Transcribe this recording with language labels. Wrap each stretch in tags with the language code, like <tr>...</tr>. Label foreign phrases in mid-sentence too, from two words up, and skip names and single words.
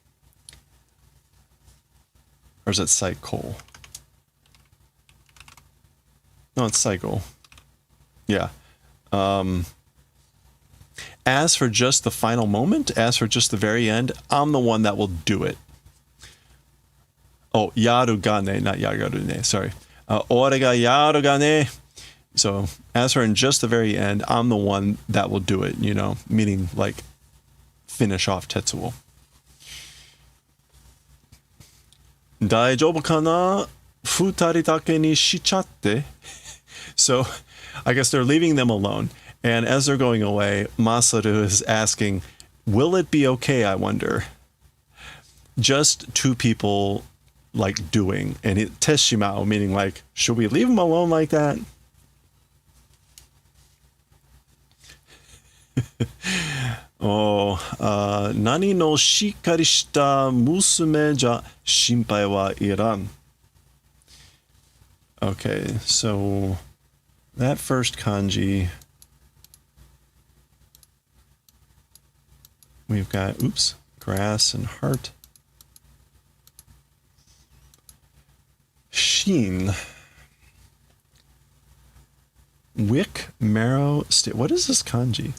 <en>Or is it Saiko? No, it's Saiko. Yeah. As for just the final moment, as for just the very end, I'm the one that will do it.</en> <ja>Oh, やるがね, not やがるね, sorry. 俺がやるがね.</ja> <en>So, as for in just the very end, I'm the one that will do it, you know, meaning like finish off Tetsuo.</en> <ja>大丈夫かな? 二人だけにしちゃって.</ja> <en>So, I guess they're leaving them alone. And as they're going away, Masaru is asking, will it be okay, I wonder? Just two people, like, doing. And it teshimao, meaning, like, should we leave them alone like that?</en> <ja>何のしっかりした娘じゃ心配はいらん.</ja> <en>Okay, so that first kanji, we've got, oops, grass and heart. Sheen. Wick, marrow, what is this kanji?</en>